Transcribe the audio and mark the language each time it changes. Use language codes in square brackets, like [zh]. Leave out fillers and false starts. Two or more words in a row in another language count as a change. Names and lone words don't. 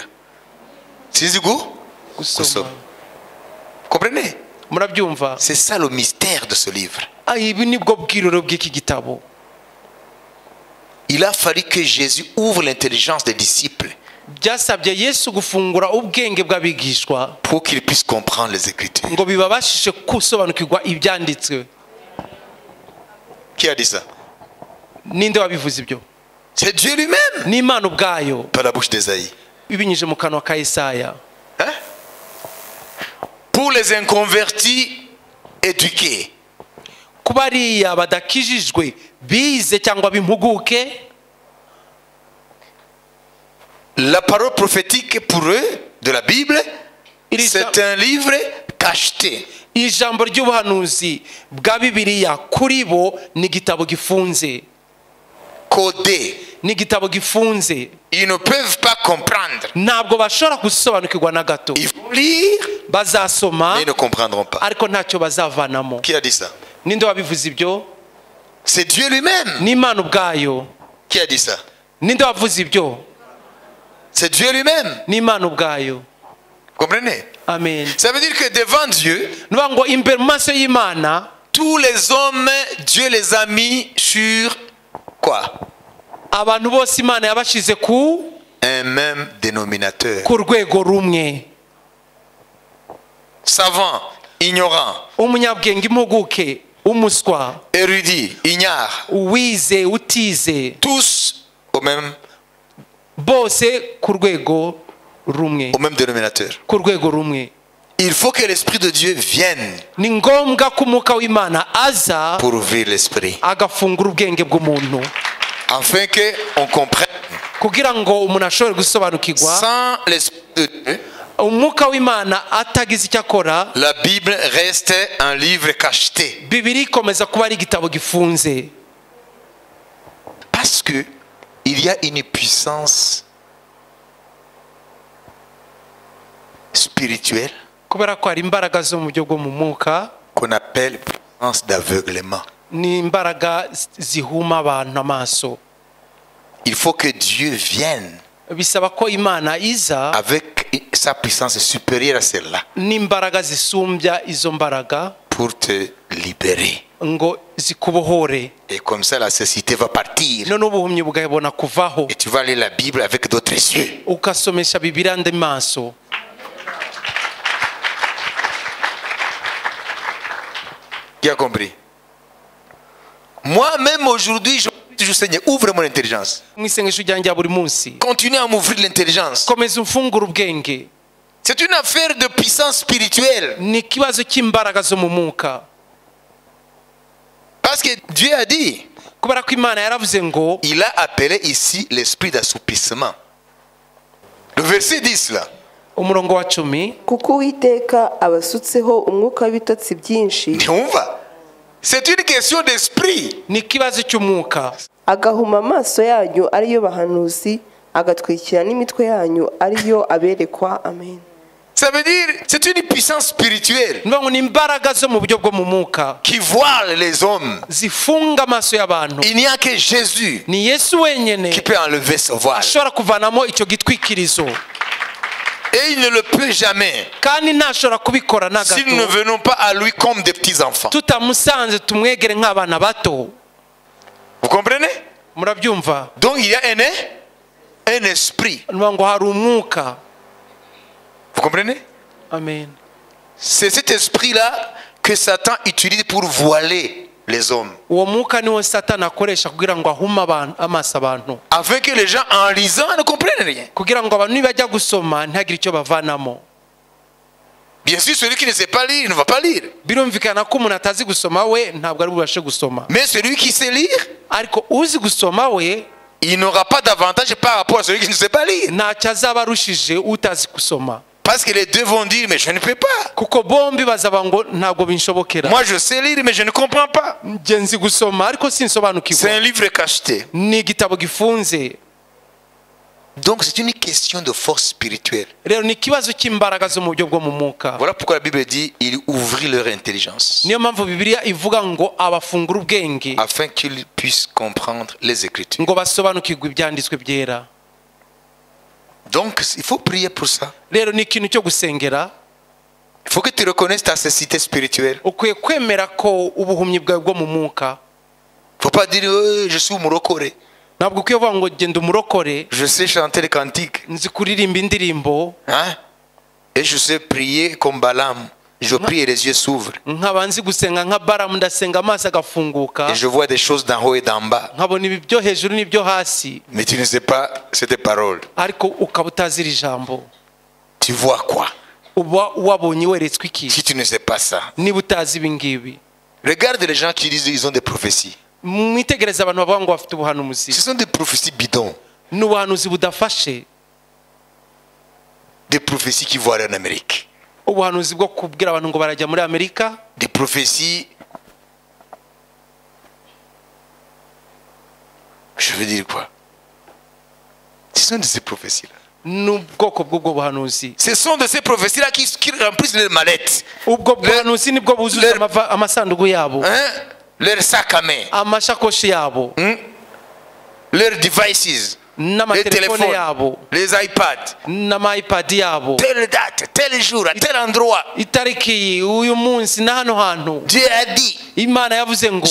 [rw] Sizi gusoma. [fr] Comprenez? [rw] Murabyumva? [fr] C'est ça le mystère de ce livre. [rw] ibi nibwo bwiroro bw'iki gitabo. [fr] Il a fallu que Jésus ouvre l'intelligence des disciples [rw] byasabye Yesu gufungura ubwenge bw'abigishwa [fr] pour qu'ils puissent comprendre les Écritures. [rw] ngo bibabashishe gusobanukirwa ibyanditswe. [fr] Qui a dit ça? [rw] Ninde wabivuze ibyo? [fr] C'est Dieu lui-même, [rw] Ni Imana ubwayo [fr] par la bouche d'Ésaïe. [rw] ibinyujije mu kanwa ka Yesaya. [fr] Hein? Pour les inconvertis éduqués, [rw] Ku bariya badakijijwe bize cyangwa bimpuguke, [fr] la parole prophétique pour eux de la Bible, c'est un livre cacheté. [rw] ijambo ry'ubuhanuzi bwa Bibiliya kuri bo ni igitabo gifunze, [fr] Codé. [rw] ni igitabo gifunze. [fr] Ils ne peuvent pas comprendre. [rw] Ntabwo bashobora gusobanukirwa na gato. [fr] Ils vont lire, [rw] Bazasoma [fr] mais ils ne comprendront pas. [rw] ariko ntacyo bazavanamo. [fr] Qui a dit ça? [rw] Ninde wabivuze ibyo? [fr] C'est Dieu lui-même. [rw] Ni Imana ubwayo. [fr] Qui a dit ça? [rw] Ninde wavuze ibyo? [fr] C'est Dieu lui-même. [rw] Ni Imana ubwayo. [fr] Vous comprenez? Amen. Ça veut dire que devant Dieu, [rw] Nuvuga ngo imbere mu maso y'Imana [fr] tous les hommes, Dieu les a mis sur quoi? [rw] abantu bose Imana yabashize ku [fr] Un même dénominateur. [rw] rwego rumwe. [fr] Savant, ignorant, [rw] Umunyabwenge, impuguke, umuswa, [fr] érudit, ignare. [rw] uwize, utize, [fr] Tous au même [rw] bose ku rwego rumwe, [fr] dénominateur. [rw] ku rwego rumwe. [fr] Il faut que l'Esprit de Dieu vienne [rw] Ni ngombwa ko umwuka w'Imana aza [fr] pour ouvrir l'esprit, [rw] agafungura ubwenge bw'umuntu [fr] afin qu'on comprenne. [rw] kugira ngo umuntu ashobore gusobanukirwa. [fr] Sans l'Esprit de Dieu, [rw] Umwuka w'Imana atagize icyo akora, [fr] la Bible reste un livre cacheté. [rw] Bibiliya ikomeza kuba ari igitabo gifunze. [fr] Parce que il y a une puissance spirituelle [rw] Kubera ko hari imbaraga zo mu buryo bwo mu mwuka, [fr] qu'on appelle puissance d'aveuglement. [rw] ni imbaraga zihuma abantu amaso. [fr] Il faut que Dieu vienne [rw] Bisaba ko Imana iza [fr] avec sa puissance supérieure à celle-là [rw] n'imbaraga zisumbya izo mbaraga [fr] pour te libérer. [rw] ngo zikubohore. [fr] Et comme ça, la cécité va partir. [rw] None ubuhumyi bugabona kuvaho, [fr] Et tu vas lire la Bible avec d'autres yeux. [rw] ukasomesha Bibiliya andi maso. [fr] Qui a compris? Moi-même aujourd'hui, je dis toujours, Seigneur, ouvre mon intelligence. [rw] Mu isengesho ryanjye buri munsi, [fr] Continue à m'ouvrir l'intelligence. [rw] komeza umfungura ubwenge. [fr] C'est une affaire de puissance spirituelle. [rw] Ni ikibazo cy'imbaraga zo mu mwuka, [fr] Parce que Dieu a dit, [rw] kubera ko Imana yaravuze ngo [fr] il a appelé ici l'esprit d'assoupissement. Le verset 10 là. [rw] umurongo wa 10, kuko uwiteka abasutseho umwuka w'ibitotsi byinshi Nyumva. [fr] C'est une question d'esprit. [rw] ni ikibazo cy'umwuka, agahuma amaso yanyu ariyo bahanuzi agatwikira n'imitwe yanyu ariyo aberekwa. Amen. [fr] Ça veut dire, c'est une puissance spirituelle [rw] nivuga ngo ni imbaraga zo mu buryo bwo mu mwuka [fr] qui voile les hommes. [rw] zifunga amaso y'abantu. [fr] Il n'y a que Jésus [rw] Ni Yesu wenyine [fr] qui peut enlever ce voile. [rw] ashobora kuvanamo icyo gitwikirizo, [fr] Et il ne le peut jamais [rw] kandi ntashobora kubikora na [fr] si nous ne [rw] gato [fr] venons pas à lui comme des petits enfants. [rw] tutamusanze tumwegere nk'abana bato. [fr] Vous comprenez? [rw] Murabyumva? [fr] Donc il y a un esprit. [rw] Nivuga ngo hari umwuka. [fr] Vous comprenez? Amen. C'est cet esprit-là que Satan utilise pour voiler les hommes. [rw] Uwo mwuka niwo Satani akoresha kugira ngo ahume amaso abantu, [fr] Afin que les gens en lisant ne comprennent rien. [rw] kugira ngo abantu nibajya gusoma ntihagire icyo bavanamo. [fr] Bien sûr, celui qui ne sait pas lire, il ne va pas lire. [rw] Birumvikana ko umuntu atazi gusoma we ntabwo ari bubashe gusoma, [fr] Mais celui qui sait lire, [rw] ariko uzi gusoma we [fr] il n'aura pas d'avantage par rapport à celui qui ne sait pas lire. [rw] ntacyo azaba arushije utazi gusoma, [fr] Parce que les deux vont dire, mais je ne peux pas. [rw] kuko bombi bazaba ngo ntabwo binshobokera. [fr] Moi, je sais lire, mais je ne comprends pas. [rw] Njye nzi gusoma ariko [fr] C'est [rw] sinsobanukirwa. [fr] un livre cacheté. [rw] Ni igitabo gifunze. [fr] Donc, c'est une question de force spirituelle. [rw] Rero ni ikibazo cy'imbaraga zo mu buryo bwo mu mwuka. [fr] Voilà pourquoi la Bible dit, il ouvrit leur intelligence [rw] Niyo mpamvu Bibiliya ivuga ngo abafungura ubwenge [fr] afin qu'ils puissent comprendre les Écritures. [rw] ngo basobanukirwe ibyanditswe byera. [fr] Donc, il faut prier pour ça. [rw] Rero ni ikintu cyo gusengera. [fr] Il faut que tu reconnaisses ta cécité spirituelle. [rw] Ukwiye kwemera ko ubuhumyi bwawe bwo mu mwuka. [fr] Il ne faut pas dire, je suis umurokore. [rw] ntabwo ukwiye kuvuga ngo genda umurokore [fr] Je sais chanter les cantiques. [rw] nzi kuririmba indirimbo [fr] Hein? Et je sais prier comme Balaam. Je prie et les yeux s'ouvrent. [rw] nkaba nzi gusenga nka Balamu ndasenga amaso agafunguka [fr] Et je vois des choses d'en haut et d'en bas. [rw] nkabona ibi byo hejuru n'ibyo hasi [fr] Mais tu ne sais pas cette parole. [rw] ariko ukaba utazi iri jambo [fr] Tu vois quoi [rw] uba wabonye weretswe iki [fr] si tu ne sais pas ça? [rw] niba utazi ibi ngibi [fr] Regarde les gens qui disent qu'ils ont des prophéties. [rw] mwitegereze abantu bavuga ngo bafite ubuhanuzi [fr] Ce sont des prophéties bidons. [rw] ni ubuhanuzi budafashe [fr] Des prophéties qui vont aller en Amérique. [rw] ubuhanuzi bwo kubwira abantu ngo barajya muri Amerika [fr] Des prophéties. Je veux dire quoi? Ce sont de ces prophéties-là. [rw] n'ubwoko bw'ubwo buhanuzi [fr] Ce sont de ces prophéties-là qui remplissent les mallettes. [rw] ubwo buhanuzi nibwo buzuza [fr] le- [rw] amasanduku yabo [fr] Hein? Leurs sacs à main. [rw] amashakoshi yabo [fr] Leurs devices. Les [rw] n'amatelefone [fr] téléphones. [rw] yabo [fr] Les iPads. [rw] n'amayipadi yabo [fr] Telle date, tel jour, à tel endroit. [rw] itariki iyi uyu munsi na hano hantu [fr] Dieu a dit, [rw] imana yavuze ngo